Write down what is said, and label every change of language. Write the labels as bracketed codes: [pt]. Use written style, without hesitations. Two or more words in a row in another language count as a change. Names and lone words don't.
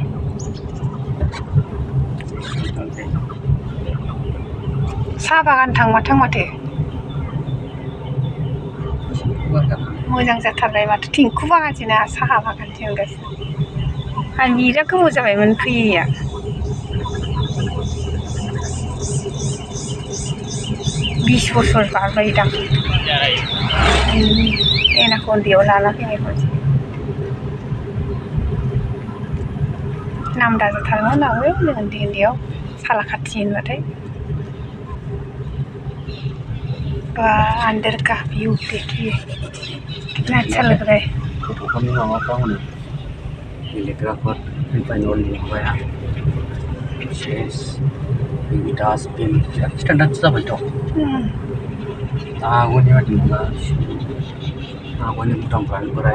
[brx] साहा बागान थांमाथों माथो मोजां जाथारबाय माथो थिंखु बागानसोना साहा बागानसो होनगासिनो आं बिराद गोबाव जाबायमोन फैयैया 20 बोसोर बारबायदां एनाखौ उन्दैयाव लाना फैनायखौ नामदा जाथारोमोन आगोल जों उन्दैयाव सालाखाथि होनबाथाय [hi] वाह अंदर का व्यू देखिए कितना अच्छा लग रहा है [brx] गथ'फोरनि माबाफ्रा हनै गेलेग्राफोर फैबाय लिंबाय चेस डास्टबिन बिराद स्टेन्डार्ड जाबायथ' आगोलनि बादि नंला आगोलनि भुटानफ्रानो बोराय